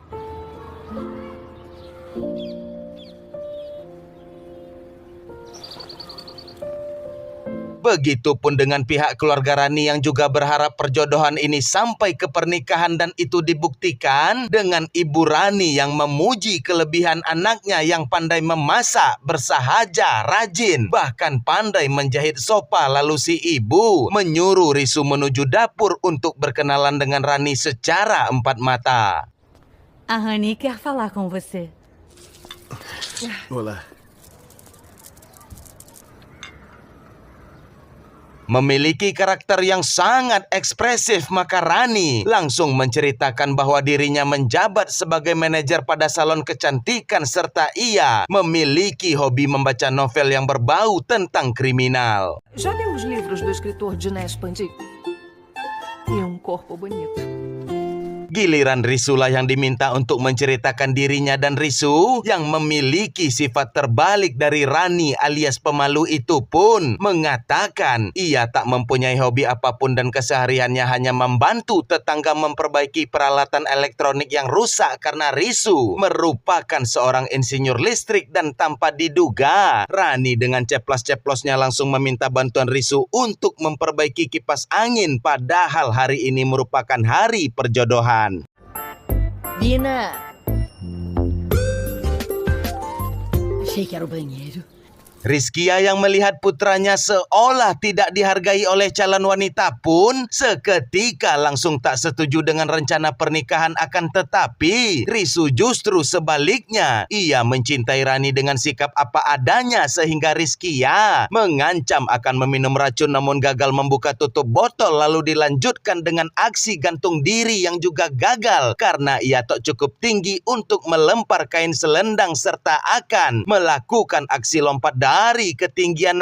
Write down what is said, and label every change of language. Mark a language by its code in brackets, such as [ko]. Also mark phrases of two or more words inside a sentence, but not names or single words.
[id] Begitupun dengan pihak keluarga Rani yang juga berharap perjodohan ini sampai ke pernikahan dan itu dibuktikan dengan ibu Rani yang memuji kelebihan anaknya yang pandai memasak, bersahaja, rajin, bahkan pandai menjahit sofa. Lalu si ibu menyuruh Risu menuju dapur untuk berkenalan dengan Rani secara empat mata. [pt] A Rani quer falar com você. Olá. [id] Memiliki karakter yang sangat ekspresif, maka Rani langsung menceritakan bahwa dirinya menjabat sebagai manajer pada salon kecantikan serta ia memiliki hobi membaca novel yang berbau tentang kriminal. [pt] Já leu os livros do escritor Dinesh Pandit? E corpo bonito. [id] Giliran Risu lah yang diminta untuk menceritakan dirinya dan Risu yang memiliki sifat terbalik dari Rani alias pemalu itu pun mengatakan ia tak mempunyai hobi apapun dan kesehariannya hanya membantu tetangga memperbaiki peralatan elektronik yang rusak karena Risu merupakan seorang insinyur listrik dan tanpa diduga Rani dengan ceplos-ceplosnya langsung meminta bantuan Risu untuk memperbaiki kipas angin padahal hari ini merupakan hari perjodohan. [pt] Bina! Achei que era o banheiro. [id] Rizkia yang melihat putranya seolah tidak dihargai oleh calon wanita pun seketika langsung tak setuju dengan rencana pernikahan, akan tetapi Risu justru sebaliknya. Ia mencintai Rani dengan sikap apa adanya sehingga Rizkia mengancam akan meminum racun namun gagal membuka tutup botol, lalu dilanjutkan dengan aksi gantung diri yang juga gagal karena ia tak cukup tinggi untuk melempar kain selendang serta akan melakukan aksi lompat dari ketinggian.